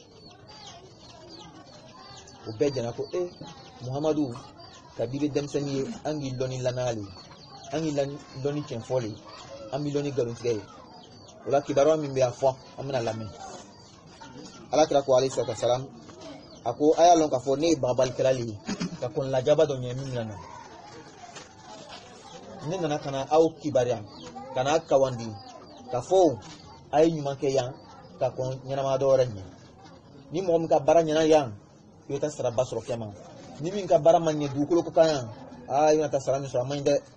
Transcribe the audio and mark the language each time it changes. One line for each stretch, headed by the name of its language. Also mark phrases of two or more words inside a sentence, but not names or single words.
Bambara: o bɛɛ jɛna ko muhamadu kabi bɛ denmisɛnnin ye an k'i lɔnni lannaya le an k'i lɔnni cɛnfɔ le an bɛ lɔnni nkalontigɛ ye o la kibaruya min bɛ a fɔ an bɛna lamɛn ala kira ko
Arabic: عليه الصلاة والسلام
Bambara: a ko a y'a lɔn k'a fɔ ne ye bagabalikɛla le ye ka kɔn lajaba dɔ ɲɛ min nana ne nana ka na aw kibaruya ka na kawandi ka fɔ a ye ɲuman kɛ yan ka kɔn ɲɛnamaya dɔ wɛrɛ ɲɛ ni mɔgɔ min ka baara ɲɛna yan i bɛ taa saraba sɔrɔ kɛma ni min ka baara ma ɲɛ dugukolo ko kan yan i bɛna taa sara min sɔrɔ a man ɲi dɛ